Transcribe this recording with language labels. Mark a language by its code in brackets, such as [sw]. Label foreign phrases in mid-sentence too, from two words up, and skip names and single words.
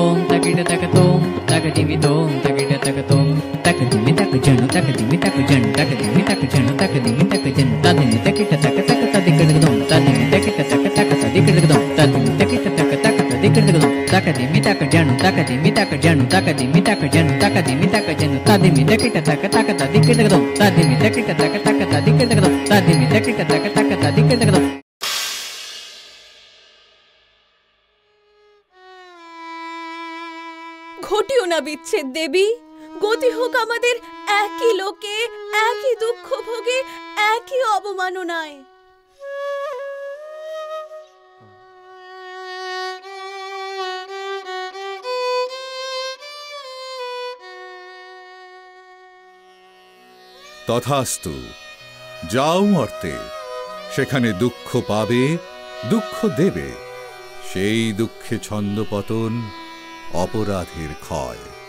[bn] തകിട തകതോ തഗദിമിതോ തകിട തകതോ തകദിമി തക ജനു തകദിമി തക ജനു തകദിമി തക ജനു തകദിമി തക ജനു തദിമി തകിട തക തക തദികിടതും തദിമി തകിട തക തക തദികിടതും തദിമി തകിട തക തക തദികിടതും തകദിമി തക ജനു തകദിമി തക ജനു തകദിമി തക ജനു തകദിമി തക ജനു തദിമി തകിട തക തക തദികിടതും തദിമി തകിട തക തക തദികിടതും തദിമി തകിട തക തക തദികിടതും। ঘটিও না বিচ্ছেদ দেবী, গতি হোক আমাদের একই লোকে, একই দুঃখ ভোগে, একই অবমাননায়। তথাস্তু, যাও মর্তে, সেখানে দুঃখ পাবে, দুঃখ দেবে, সেই দুঃখে ছন্দপতন, অপরাধের ক্ষয়।